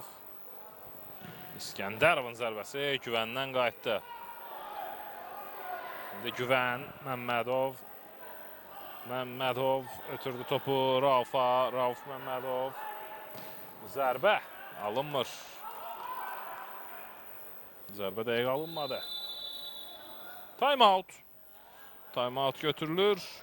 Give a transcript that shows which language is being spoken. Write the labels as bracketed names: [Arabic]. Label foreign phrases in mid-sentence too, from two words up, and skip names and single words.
[Azerbaijani] İskəndərovun zərbəsi Güvəndən qayıtdı. İndi Güvən, Məmmədov ötürdü topu Raufa, Rauf Məmmədov. Zərbə alınmır. Zərbə dəqiq alınmadı. [English] Time out. Time out götürülür.